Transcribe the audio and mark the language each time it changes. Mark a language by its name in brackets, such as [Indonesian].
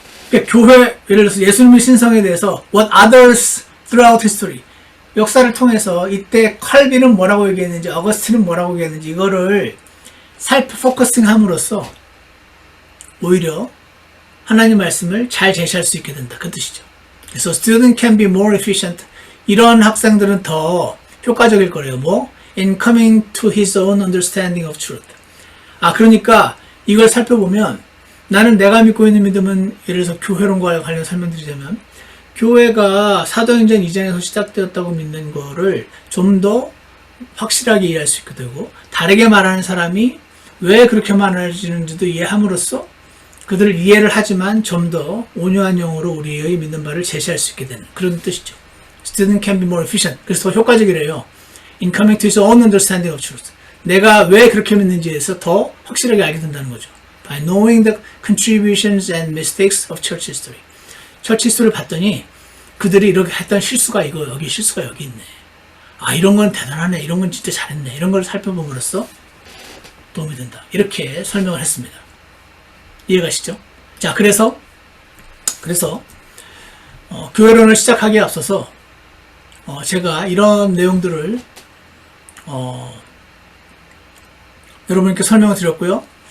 [Korean] 그러니까 교회, 예를 들어서 예수님의 신성에 대해서 [English] What others throughout history. [Korean] 역사를 통해서 이때 칼빈은 뭐라고 얘기했는지 어거스틴은 뭐라고 얘기했는지 이거를 포커싱 함으로써 오히려 하나님 말씀을 잘 제시할 수 있게 된다. 그 뜻이죠. 그래서 [English] student can be more efficient. [Korean] 이런 학생들은 더 효과적일 거래요. 뭐? [English] In coming to his own understanding of truth. [Korean] 그러니까 이걸 살펴보면 나는 내가 믿고 있는 믿음은 예를 들어서 교회론과 관련 설명드리자면 교회가 사도행전 2장에서 시작되었다고 믿는 거를 좀 더 확실하게 이해할 수 있게 되고 다르게 말하는 사람이 왜 그렇게 말하는지도 이해함으로써 그들을 이해를 하지만 좀 더 온유한 영어로 우리의 믿는 바를 제시할 수 있게 되는 그런 뜻이죠. [English] Student can be more efficient. [Korean] 그래서 더 효과적이래요. [English] In coming to his own understanding of truth. [Korean] 내가 왜 그렇게 믿는지에 대해서 더 확실하게 알게 된다는 거죠. [English] By knowing the contributions and mistakes of church history. [Korean] 처치 히스토리를 봤더니 그들이 이렇게 했던 실수가 여기 실수가 여기 있네. 이런 건 대단하네. 이런 건 진짜 잘했네. 이런 걸 살펴봄으로써 도움이 된다. 이렇게 설명을 했습니다. 이해가시죠? 자, 그래서 교회론을 시작하기에 앞서서 제가 이런 내용들을 여러분께 설명을 드렸고요.